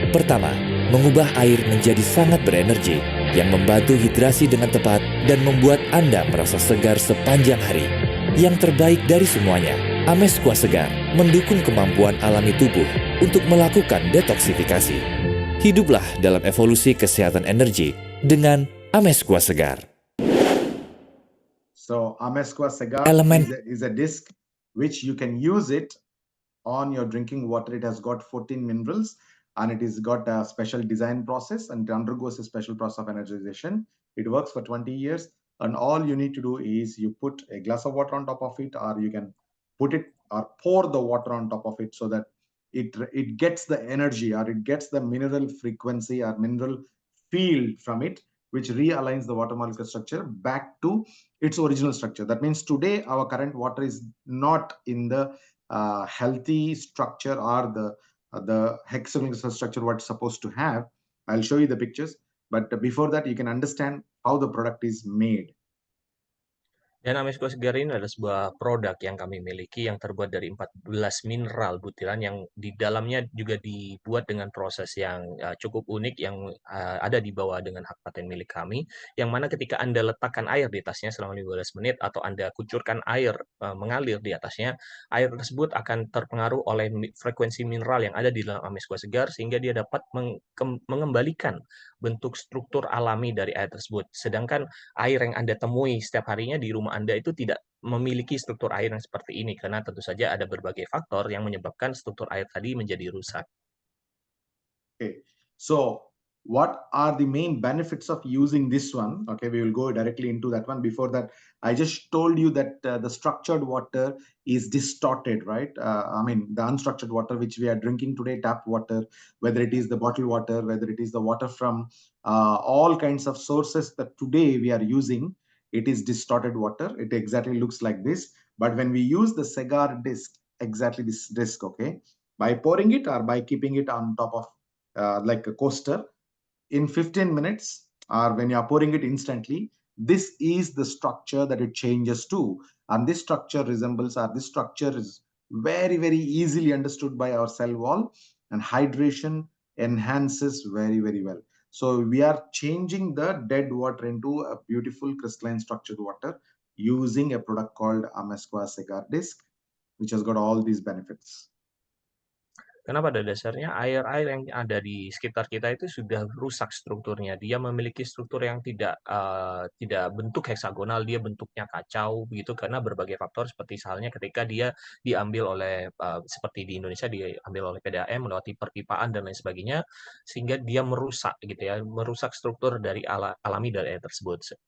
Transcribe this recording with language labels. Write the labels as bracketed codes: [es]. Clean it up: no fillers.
[id] Pertama, mengubah air menjadi sangat berenergi yang membantu hidrasi dengan tepat dan membuat Anda merasa segar sepanjang hari. Yang terbaik dari semuanya, Ames Kuah Segar mendukung kemampuan alami tubuh untuk melakukan detoksifikasi. Hiduplah dalam evolusi kesehatan energi dengan Ames Kuah Segar. [en] So Ames Kuah Segar is a disc which you can use it on your drinking water. It has got 14 minerals and it has got a special design process and it undergoes a special process of energization. It works for 20 years and all you need to do is you put a glass of water on top of it, or you can put it or pour the water on top of it so that it gets the energy or it gets the mineral frequency or mineral field from it, which realigns the water molecule structure back to its original structure. That means today our current water is not in the healthy structure or the hexagonal structure what it's supposed to have. I'll show you the pictures, but before that you can understand how the product is made. [id] Dan Ames Kuah Segar ini adalah sebuah produk yang kami miliki yang terbuat dari 14 mineral butiran yang di dalamnya juga dibuat dengan proses yang cukup unik yang ada di bawah dengan hak paten milik kami, yang mana ketika Anda letakkan air di atasnya selama 15 menit atau Anda kucurkan air mengalir di atasnya, air tersebut akan terpengaruh oleh frekuensi mineral yang ada di dalam Ames Kuah Segar sehingga dia dapat mengembalikan bentuk struktur alami dari air tersebut. Sedangkan air yang Anda temui setiap harinya di rumah Anda itu tidak memiliki struktur air yang seperti ini, karena tentu saja ada berbagai faktor yang menyebabkan struktur air tadi menjadi rusak. [en] Okay, so what are the main benefits of using this one? Okay, we will go directly into that one. Before that, I just told you that the structured water is distorted, right? I mean, the unstructured water which we are drinking today, tap water, whether it is the bottled water, whether it is the water from all kinds of sources that today we are using, it is distorted water. It exactly looks like this. But when we use the Segar disc, exactly this disc, okay, by pouring it or by keeping it on top of like a coaster, in 15 minutes or when you are pouring it instantly, this is the structure that it changes to. And this structure resembles, or this structure is very, very easily understood by our cell wall, and hydration enhances very, very well. So we are changing the dead water into a beautiful crystalline structured water using a product called Amesquas Agar Disc, which has got all these benefits. [id] Karena pada dasarnya air-air yang ada di sekitar kita itu sudah rusak strukturnya. Dia memiliki struktur yang tidak bentuk heksagonal, dia bentuknya kacau begitu karena berbagai faktor seperti misalnya ketika dia diambil oleh seperti di Indonesia diambil oleh PDAM melewati perpipaan dan lain sebagainya, sehingga dia merusak gitu ya, merusak struktur dari alami dari air tersebut.